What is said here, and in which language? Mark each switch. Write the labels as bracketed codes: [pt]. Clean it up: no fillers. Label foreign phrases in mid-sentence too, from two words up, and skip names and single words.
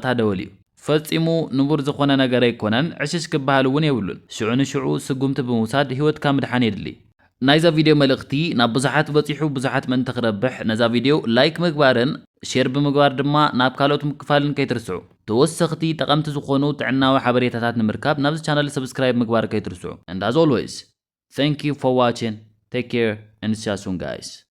[ti] ደወል እዩ ፈጺሙ ንቡር ዝኾነ ነገር ኣይኮነን ዕሽሽ ክበሃል እውን የብሉን ሽዑ ንሽዑ ስጉምቲ ብምውሳድ ህይወትካ ምድሓን የድሊ ናይዛ ቪድዮ መልእኽቲ ናብ ብዙሓት በፂሑ ብዙሓት ምእንቲ ክረብሕ ነዛ ቪድዮ ላይክ ምግባርን ሼር ብምግባር ድማ ናብ ካልኦት ምክፋልን ከይትርስዑ ተወሰኽቲ ጠቐምቲ ዝኾኑ ጥዕናዊ ሓበሬታታት ንምርካብ ናብዚ ቻናል ሰብስክራይብ ምግባር ከይትርስዑ [en] and as always thank you for watching take care and see you soon guys